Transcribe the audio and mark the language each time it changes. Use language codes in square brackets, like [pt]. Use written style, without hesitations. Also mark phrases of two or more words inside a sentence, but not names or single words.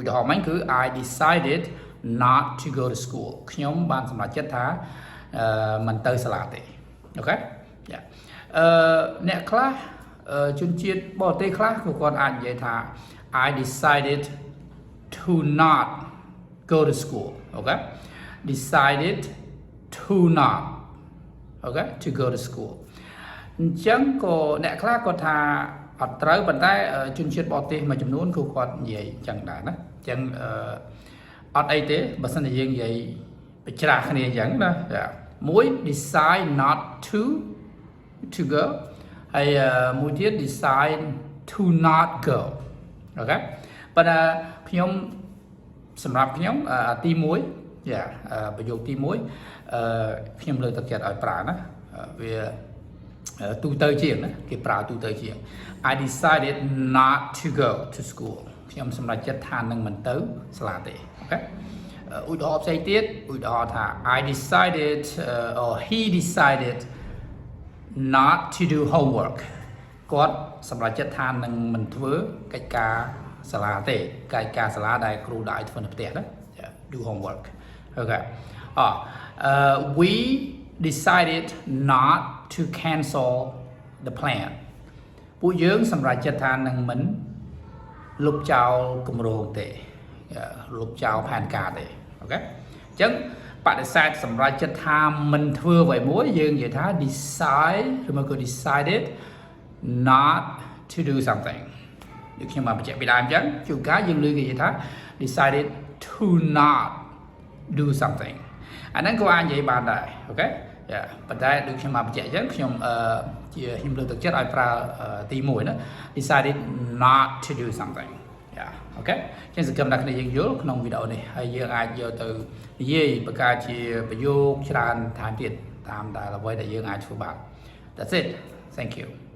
[km] ទាហរណ៍មិញគឺ [en] I decided not to go to school [km] ខ្ញុំបានសម្រេចចិត្តថាមិនទៅសាលាទេអូខេចាអ្នកខ្លះជនជាតិប រទេសខ្លះក៏គាត់អាចនិយាយថា [en] I decided to not go to school អូខេ decided to not អូខេ to go to school [km] អញ្ចឹងក៏អ្នកខ្លះគាត់ថាអត់ត្រូវប៉ុន្តែជនជាតិបរទេសមួយចំនួនគឺគាត់និយាយអញ្ចឹងដែរណាអញ្ចឹងអត់អីទេបើសិនជាយើងនិយាយបច្ច្រាស់គ្នាអញ្ចឹងណាមួយ [en] decide not to go [km] ហើយមួយទៀត [en] decide to not go [km] អូខេប៉ុន្តែខ្ញុំសម្រាប់ខ្ញុំទី1ប្រយោគទី 1ខ្ញុំលើកទឹកចិត្តឲ្យប្រើណាវាទូទៅជាងណាគេប្រើទូទៅជាង [en] I decided not to go to school [km] ខ្ញុំសម្រេចចិត្តថានឹងមិនទៅសាលាទេអូខេឧទាហរណ៍ផ្សេងទៀតឧទាហរណ៍ថា [en] I decided or he decided not to do homework [km] គាត់សម្រេចចិត្តថានឹងមិនធ្វើកិច្ចការសាលាទេកិច្ចការសាលាដែលគ្រូដាក់ឲ្យធ្វើនៅផ្ទះណា [en] do homework [km] អូខេ [en] we decided not to cancel the plan [km] ពួក យើងសម្រេចចិត្តថានឹងមិនលុបចោលគម្រោងទេលុបចោលផែនការទេអូខេអញ្ចឹងបដិសេធសម្រេចចិត្តថាមិន ធ្វើអ្វីមួយយើងនិយាយថា decide ឬមកក៏ [en] decided not to do something [km] ដូចខ្ញុំបានបញ្ជាក់ពីដើមអញ្ចឹងជួ នកាលយើងលើកគេនិយាយថា [en] decided to not do something [km] អាហ្នឹងក៏អាចនិយាយបានដែរអូខេប៉ុន្តែដូចខ្ញុំបានបញ្ជាក់អញ្ចឹងខ្ញុំខ្ញុំលើកទឹកចិត្តឲ្យប្រើទី1ណា [en] decided not to do something [km] អូខេចឹងសង្ឃឹមថាគ្នាយើងយល់ក្នុងវីដេអូនេះហើយយើងអាចយកទៅនិយាយបង្កើតជាប្រយោគច្រើនថែមទៀតតាមដែលអ្វីដែលយើងអាចធ្វើបាន [en] That's it Thank you